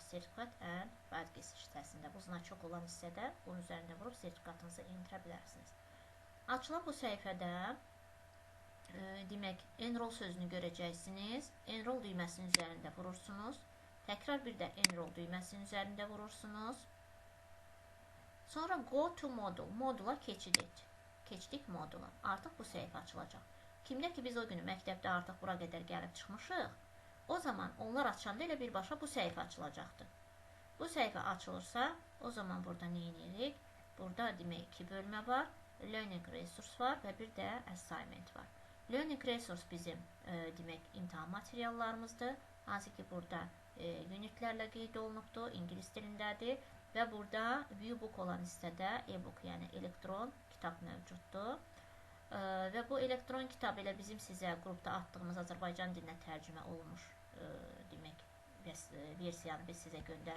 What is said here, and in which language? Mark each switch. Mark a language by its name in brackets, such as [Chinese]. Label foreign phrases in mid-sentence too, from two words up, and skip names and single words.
[Azerbaijani] Sertifikat ən vədqis hissəsində, bu znaçok olan hissədə bunun üzərində vurub sertifikatınızı endirə bilərsiniz. Açılan bu səhifədə demək, enroll sözünü görəcəksiniz. Enroll düyməsinin üzərində vurursunuz. Təkrar bir də enroll düyməsinin üzərində vurursunuz. [English] Sonra go to module, [Azerbaijani] modula keçid et. Keçdik modula. Artıq bu səhifə açılacaq. Kimdə ki, biz o günü məktəbdə artıq bura qədər gəlib çıxmışıq, o zaman onlar açanda elə birbaşa bu səhifə açılacaqdır. Bu səhifə açılırsa, o zaman burada nə edirik? Burada demək 2 bölmə var. [English] Learning resource [Azerbaijani] var və bir də assignment var. [English] Learning resource [Azerbaijani] bizim demək imtahan materiallarımızdır. Hansı ki, burada unitlərlə qeyd olunubdur, ingilis dilindədir və burada viewbook olan hissədə e-book, yəni elektron kitab mövcuddur. Və bu elektron kitab elə bizim sizə qrupda atdığımız Azərbaycan dilinə tərcümə olunmuş demək versiyanı biz sizə göndərmişik.